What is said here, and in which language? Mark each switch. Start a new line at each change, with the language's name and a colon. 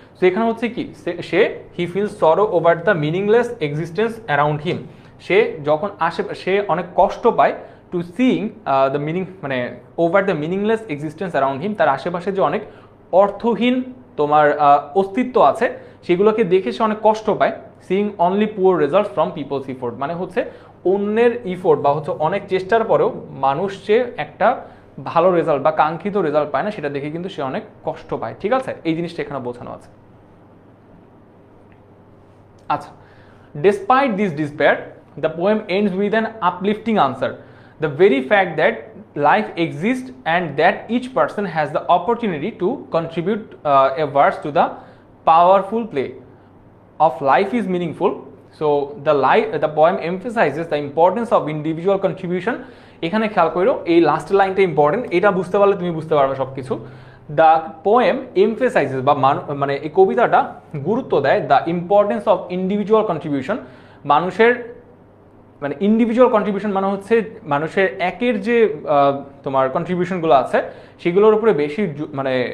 Bangla: So এখানে হচ্ছে কি
English: he feels sorrow over the meaningless existence around him,
Bangla: সে যখন সে অনেক কষ্ট পায়
English: to seeing the meaning,
Bangla: মানে
English: over the meaningless existence around him,
Bangla: তার আশেপাশে যে অনেক অর্থহীন তোমার অস্তিত্ব আছে সেগুলোকে দেখে সে অনেক কষ্ট পায়।
English: seeing only poor result from people's effort,
Bangla: মানে হচ্ছে অন্যের ইফোর্ট বা হচ্ছে অনেক চেষ্টার পরেও মানুষ যে একটা ভালো রেজাল্ট বা কাঙ্ক্ষিত রেজাল্ট পায় না, সেটা দেখে কিন্তু সে অনেক কষ্ট পায়, ঠিক আছে। এই জিনিসটা এখানে বোঝানো আছে।
English: আচ্ছা, despite this despair, the poem ends with an uplifting answer. The very fact that life exists and that each person has the opportunity to contribute a verse to the powerful play of life is meaningful. So the poem emphasizes the importance of individual contribution.
Bangla: এখানে খেয়াল করো, এই last লাইনটা important, এটা বুঝতে পারলে তুমি বুঝতে পারবে সবকিছু।
English: the poem emphasizes
Bangla: বা মানে এই কবিতাটা গুরুত্ব দেয়
English: the importance of individual contribution,
Bangla: মানুষের মানে ইন্ডিভিজুয়াল কন্ট্রিবিউশন মানে হচ্ছে মানুষের একের যে তোমার কন্ট্রিবিউশনগুলো আছে সেগুলোর উপরে বেশি মানে